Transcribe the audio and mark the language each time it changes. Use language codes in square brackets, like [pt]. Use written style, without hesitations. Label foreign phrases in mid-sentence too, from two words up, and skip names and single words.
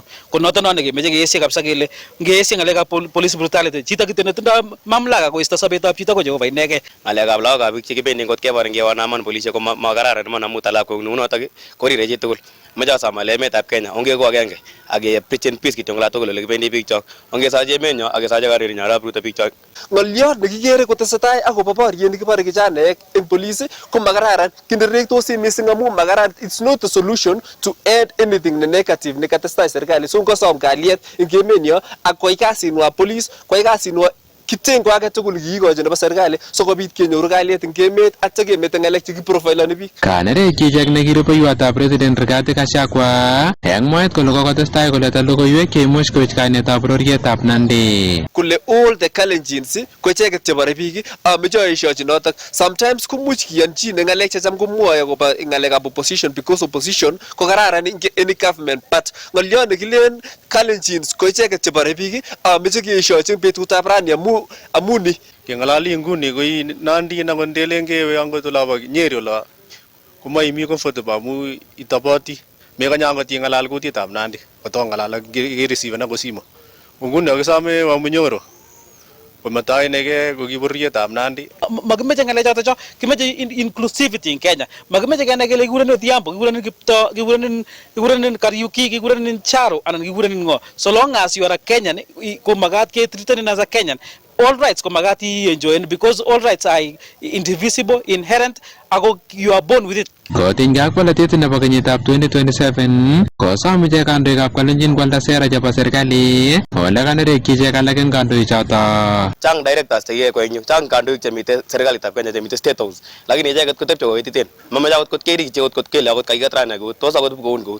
[kln] Ko noto no nekemeche keesye kabisa kele ngeesye ngalekab [en] police brutality. [kln] Chito kityo netindoi mamlaka koisto sobetab chito ko Jehova inegei. Ngalekab lagokab biik chekibendi ngot kebor ngewanaman polisiek ko makararan man amu talakwek nunotok korire chi tugul. Meche asamale emetab Kenya ongeko agenge ake [en] preach and peace [kln] kityo ngala tugul ole kibendi biik chok. Ongesaje emenyo akesaje karinyo arap Ruto biik chok. Ngoliot nekikere kotesetai akobo boriet nekibore kijanaek eng police ko makararan kinderektos mising amu makararan. [en] It's not a solution to add anything negative [kln] nekatestai serikali. So ngosom kalyet eng emenyo ak koai kasinwa police koai kasinwa kitengo age tugul kikikochi nebo serikali sikobit kenyoru kalyet eng emet atya kemete ngalek chekiprofilani biik. Kanerekyi ichek nekirupeiwotab President Rigathi Gachagua eng mwaet kole kokotestai koleta logoiwek cheimuch koich kainetab bororietab Nandi. Kole [en] all the Kalenjins [kln] ko icheket chebore biik ameche aeshochi notok. Sometimes komuch kiyanchine ngalek checham komwoe akobo ngalekab [en] opposition because opposition [kln] ko kararan eng [en] any government but [kln] ngoliot nekilen Kalenjins ko icheket chebore biik ameche keeshochi betutab rani amuni kengalali nguni koi Nandi na kondelen kewe angot olabo Nyeri ola komaimi comfortable amu itoboti mekanye angot ingalal kutitab Nandi kotongalal ke-receive na kosimo nguni akisame wamunyoro komatai neke kokiborietab Nandi. Makimeche ngalechoto cho kimeche [en] inclusivity in Kenya. [kln] Makimeche kenai kele kikurenin Odhiambo, kikurenin Kiptoo, kikurenin Kariuki, kikurenin Charo anan kikurenin ngo. [en] So long as you are a Kenyan [kln] ko magat ke [en] treated as a Kenyan. All rights [kln] ko magat [en] i-enjoy because all rights are indivisible, inherent, ako you are born with it. [kln] Kotinygei ak polatet nebo kenyitab 2027 kosom ichek kandoikab Kalenjin kwalda sera chebo serikali ole kanerekyi ichek alak eng kandoichoto. Chang directors chekiyoe koenyu, chang kandoik chemite serikalitab Kenya chemite State House, lakini icheket kotepche koititen. Mamache akot kot kerikyi akot kele akot kakiket rani akut, tos akot koun kout.